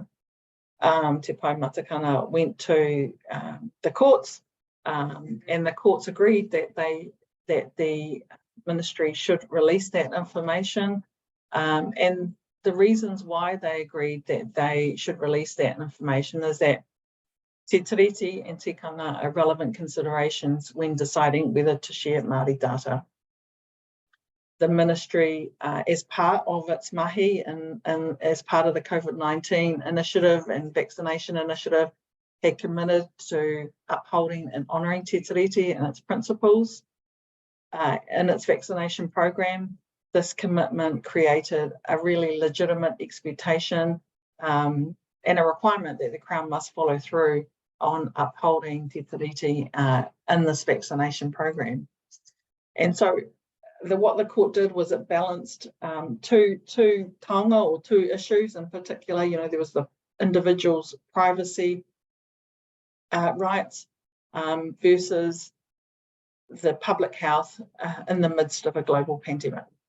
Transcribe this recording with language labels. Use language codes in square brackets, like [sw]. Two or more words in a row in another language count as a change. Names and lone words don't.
[en] Te Pou Matakana went to the courts, and the courts agreed that the ministry should release that information, and the reasons why they agreed that they should release that information is that [mi] te tiriti [en] and tikanga are relevant considerations when deciding whether to share Māori data. The ministry, as part of its mahi and as part of the COVID-19 initiative and vaccination initiative, had committed to upholding and honouring [mi] te tiriti [en] and its principles in its vaccination program. This commitment created a really legitimate expectation and a requirement that the Crown must follow through on upholding [mi] te tiriti [en] in this vaccination program. And so what the court did was it balanced two taonga or two issues in particular. You know, there was the individual's privacy rights versus the public health in the midst of a global pandemic.